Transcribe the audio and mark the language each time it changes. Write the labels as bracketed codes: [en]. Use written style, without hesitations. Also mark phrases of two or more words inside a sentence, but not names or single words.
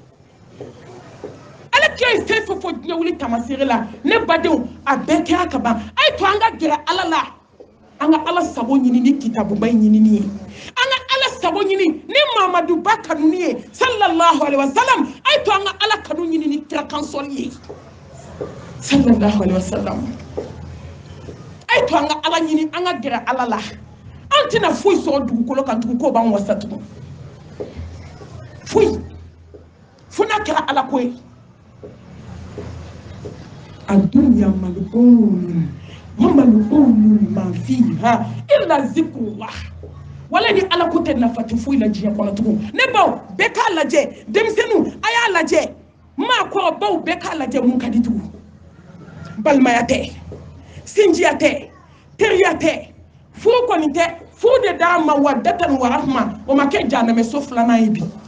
[bm] Ala kɛ ye fɛn fɛn fɔ diɲɛ wuli tamasere la ne badenw a bɛɛ kɛra ka ban a ye to an ka gɛrɛ Ala la an ka Ala sago ɲini ni kitabuba in ɲinini ye an ka Ala sago ɲini ni Mamadu ba kanuni ye [ar] صلى الله عليه وسلم [bm] a ye to an ka Ala kanu ɲini ni kira kansɔli ye [ar] صلى الله عليه وسلم [bm] a ye to an ka Ala ɲini an ka gɛrɛ Ala la an tɛna foyi sɔrɔ dugukolo kan tugun k'o b'an wasa tugun foyi fo n'a kɛra Ala ko ye [ar] الدنيا ملعون وملعون ما فيها إلا ذكر الله [bm] wala ni Ala ko tɛ nafati foyi la diɲɛ kɔnɔ tugun ne baw bɛɛ k'a lajɛ denmisɛnninw a y'a lajɛ maakɔrɔbaw bɛɛ k'a lajɛ mun ka di tugun balimaya tɛ sinjiya tɛ teriya tɛ furu kɔni tɛ furu de d'a ma [ar] مودة ورحمة [bm] o ma kɛ jahanɛmɛso filanan ye bi